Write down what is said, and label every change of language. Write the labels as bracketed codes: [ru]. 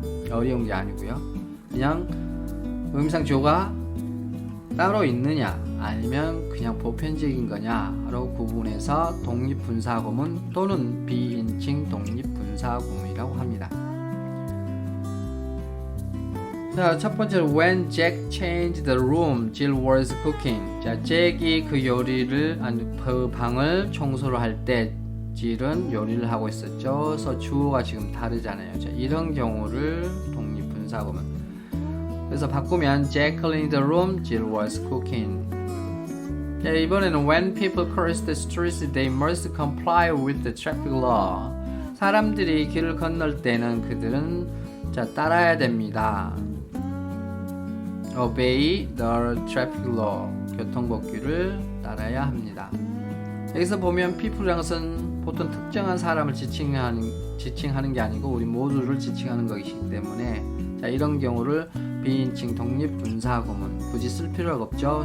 [ko] 어려운 게 아니고요. 그냥 의미상 주어가 따로 있느냐 아니면 그냥 보편적인 거냐로 구분해서 독립분사구문 또는 비인칭 독립분사구문이라고 합니다. 자, 첫 번째로 [en] when Jack changed the room, Jill was cooking. [ko] 자, 잭이 그 요리를 그 방을 청소를 할 때 Jill은 요리를 하고 있었죠. 그래서 주어가 지금 다르잖아요. 자, 이런 경우를 독립분사구문. 그래서 바꾸면 [en] Jack cleaned the room, Jill was cooking. [ko] 자, 이번에는 [en] when people cross the streets, they must comply with the traffic law. [ko] 사람들이 길을 건널 때는 그들은 따라야 됩니다. [en] Obey the traffic law. [ko] 교통법규를 따라야 합니다. 여기서 보면 people이라는 것은 보통 특정한 사람을 지칭하는 게 아니고 우리 모두를 지칭하는 것이기 때문에 이런 경우를 비인칭 독립분사구문 굳이 쓸 필요가 없죠.